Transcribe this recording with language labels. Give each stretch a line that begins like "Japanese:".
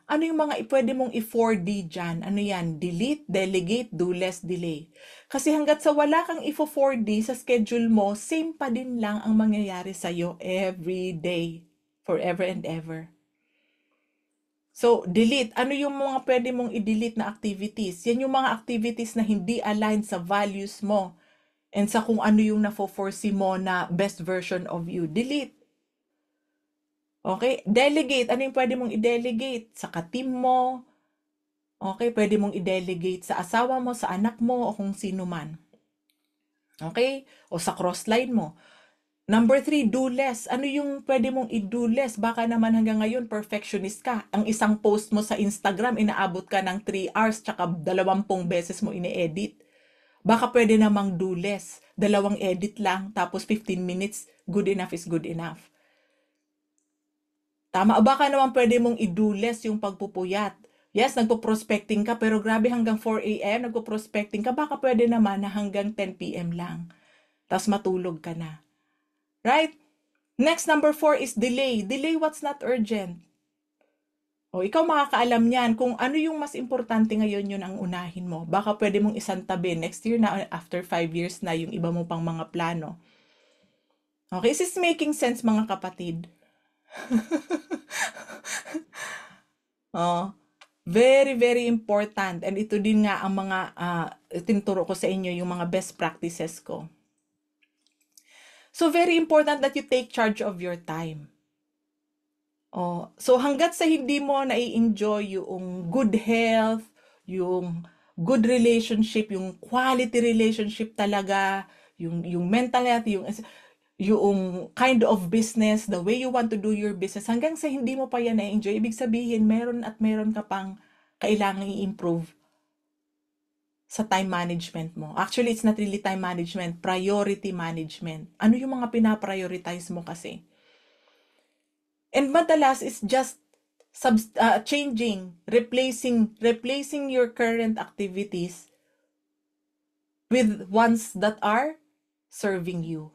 Filipino: Ano yung mga pwede mong i-4D dyan? Ano yan?
English: Delete, delegate, do less, delay.
Filipino: Kasi hanggat sa wala kang i-4D sa schedule mo, same pa din lang ang mangyayari sa'yo every day,
English: forever and ever.
Filipino: So, delete. Ano yung mga pwede mong i-delete na activities? Yan yung mga activities na hindi aligned sa values mo and sa kung ano yung na-foresee mo na
English: best version of you.
Filipino: Delete. Okay? Delegate. Ano yung pwede mong i-delegate? Sa ka-team mo. Okay? Pwede mong i-delegate sa asawa mo, sa anak mo, o kung sino man. Okay? O sa crossline mo. Number 3, do less. Ano yung pwede mong i-do less? Baka naman hanggang ngayon, perfectionist ka. Ang isang post mo sa Instagram, inaabot ka ng 3 hours, tsaka 20 beses mo ine-edit. Baka pwede namang do less.
English: 2 edit
Filipino: lang, tapos
English: 15 minutes, good enough is good enough.
Filipino: Tama, baka naman pwede mong i-do less yung pagpupuyat. Yes, nagpo-prospecting ka, pero grabe hanggang 4 a.m. nagpo-prospecting ka, baka pwede naman na hanggang 10 p.m. lang. Tapos matulog ka na.
English: Right? Next, number 4 is delay. Delay what's not urgent.
Filipino: Ikaw makakaalam niyan kung ano yung mas importante ngayon, yun ang unahin mo. Baka pwede mong isantabi
English: next year
Filipino: na, after 5 years na yung iba mo pang mga plano.
English: Okay, is this making sense
Filipino: mga kapatid?
English: Very, very important.
Filipino: And ito din nga ang mga tinuturo ko sa inyo, yung mga
English: best practices
Filipino: ko.
English: So, very important that you take charge of your time.
Filipino: So, hanggat sa hindi mo nai-enjoy yung good health, yung good relationship, yung quality relationship talaga, yung mental health, yung kind of business,
English: the way you want to do your business,
Filipino: hanggang sa hindi mo pa yan na-enjoy, ibig sabihin, meron ka pang kailangang i-improve. sa time management mo.
English: Actually, it's not really time management, priority management.
Filipino: Ano yung mga pinaprioritize mo kasi?
English: And madalas is just changing, replacing your current activities with ones that are serving you.